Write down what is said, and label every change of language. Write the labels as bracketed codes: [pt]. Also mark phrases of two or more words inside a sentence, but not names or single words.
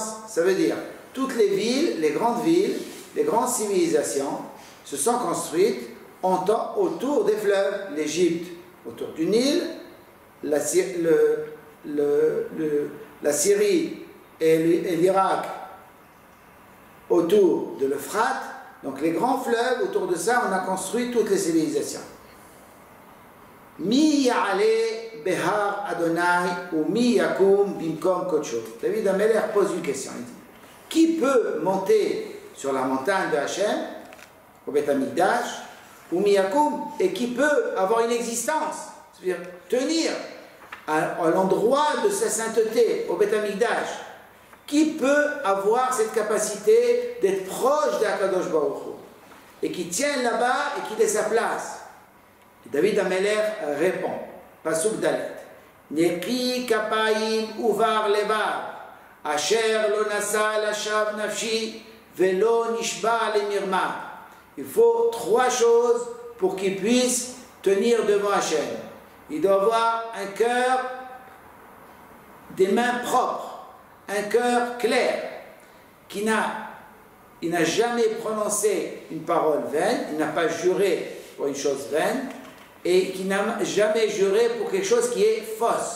[fr] Ça veut dire, toutes les villes, les grandes civilisations se sont construites autour des fleuves. L'Égypte autour du Nil, la Syrie et l'Irak autour de l'Euphrate. Donc les grands fleuves, autour de ça, on a construit toutes les civilisations. [he] מי יעלה בהר אדני ו מי יקום במקום קדשו. [fr] David HaMelech pose une question. Il dit, qui peut monter sur la montagne de Hachem, au Beth Amikdash, [he] ומי יקום, [fr] et qui peut avoir une existence, c'est-à-dire tenir à l'endroit de sa sainteté, au Beth Amikdash? Qui peut avoir cette capacité d'être proche d' [he] הקדוש ברוך הוא [fr] et qui tient là-bas et qui laisse sa place? Et David HaMelech répond, [he] פסוק דלת, נקי כפים ובר לבר, אשר לא נשא לשוא נפשי, ולא נשבע ל מרמה. [fr] Il faut trois choses pour qu'il puisse tenir devant Hachem. Il doit avoir un cœur, des mains propres, un cœur clair, il n'a jamais prononcé une parole vaine, il n'a pas juré pour une chose vaine, et qui n'a jamais juré pour quelque chose qui est fausse.